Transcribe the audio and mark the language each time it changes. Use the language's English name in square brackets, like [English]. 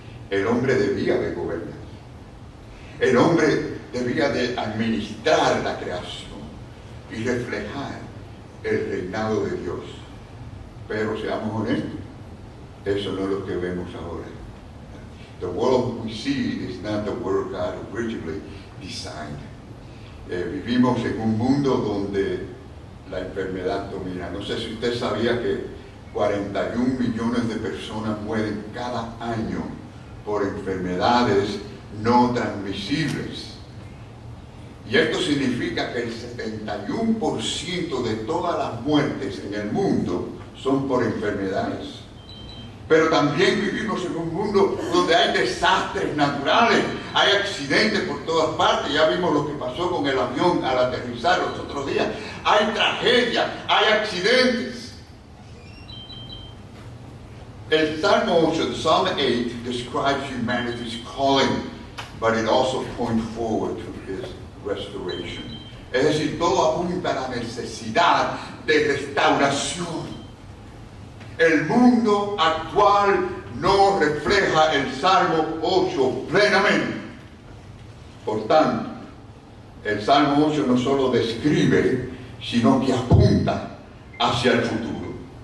[Spanish] El hombre debía de gobernar. El hombre debía de administrar la creación y reflejar el reinado de Dios. Pero seamos honestos, eso no es lo que vemos ahora. [English] The world we see is not the world God originally designed. [Spanish] Vivimos en un mundo donde la enfermedad domina. No sé si usted sabía que 41 millones de personas mueren cada año por enfermedades no transmisibles. Y esto significa que el 71% de todas las muertes en el mundo son por enfermedades. Pero también vivimos en un mundo donde hay desastres naturales, hay accidentes por todas partes. Ya vimos lo que pasó con el avión al aterrizar los otros días. Hay tragedias, hay accidentes. El Salmo 8, [English] Psalm 8, describes humanity's calling, but it also points forward to His restoration. [Spanish] Es decir, todo apunta a la necesidad de restauración. El mundo actual no refleja el Salmo 8 plenamente. Por tanto, el Salmo 8 no solo describe, sino que apunta hacia el futuro.